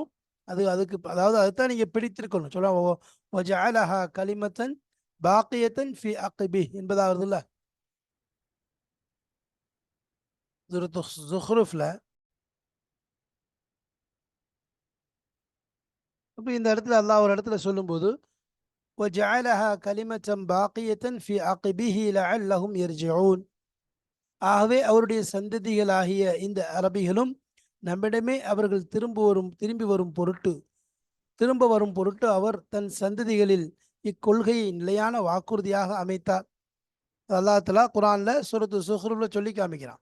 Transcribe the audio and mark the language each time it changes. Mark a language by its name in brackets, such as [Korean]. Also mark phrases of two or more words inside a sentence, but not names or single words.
[Tamil] அதுக்கு அதாவது அதுதான் நீங்கள் பிடித்திருக்கணும். சொல்ல [Arabic] كلمة باقية في عقبه [Tamil] என்பதாக வருதுல்ல ஜுஹ்ருஃப்ல. இப்போ இந்த இடத்துல அல்லாஹ் ஒரு இடத்துல சொல்லும்போது [Arabic] وَجَعَلَهَا كَلِمَةً بَاقِيَةً فِي عَقِبِهِ لَعَلَّهُمْ يَرْجِعُونَ. [Tamil] ஆகவே அவருடைய சந்ததிகளாகிய இந்த அரபிகளும் நம்மிடமே அவர்கள் திரும்ப வரும் பொருட்டு அவர் தன் சந்ததிகளில் இக்கொள்கையை நிலையான வாக்குறுதியாக அமைத்தார். [Arabic] الله تعالى [Tamil] குர்ஆன்ல சூரத்து ஸுஹ்ருஃப்ல சொல்லி காமிக்கிறான்.